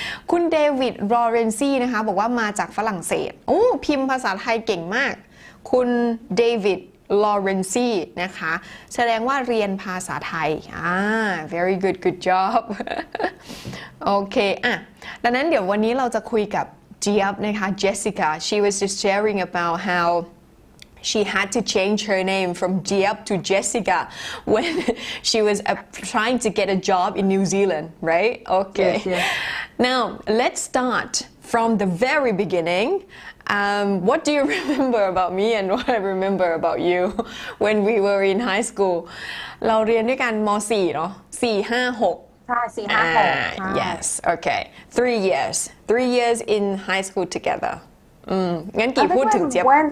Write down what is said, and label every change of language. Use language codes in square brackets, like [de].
[th] คุณเดวิดลอเรนซี่นะคะบอกว่ามาจากฝรั่งเศสพิมพ์ภาษาไทยเก่งมากคุณเดวิดลอเรนซี่นะคะแสดงว่าเรียนภาษาไทย [en] very good job [th] โอเคดังนั้นเดี๋ยววันนี้เราจะคุยกับเจี๊ยบนะคะ [en] Jessica she was just sharing about how she had to change her name from Jeab to Jessica when she was trying to get a job in New Zealand, right? Okay. Yes. Now, let's start from the very beginning. What do you remember about me and what I remember about you when we were in high school? [th] เราเรียนด้วยกันม.4 เนาะ4 5 6 ใช่4 5 6 [en] yes okay 3 years in high school together [th] งั้นกี่พูดถึงเจี๊ยบ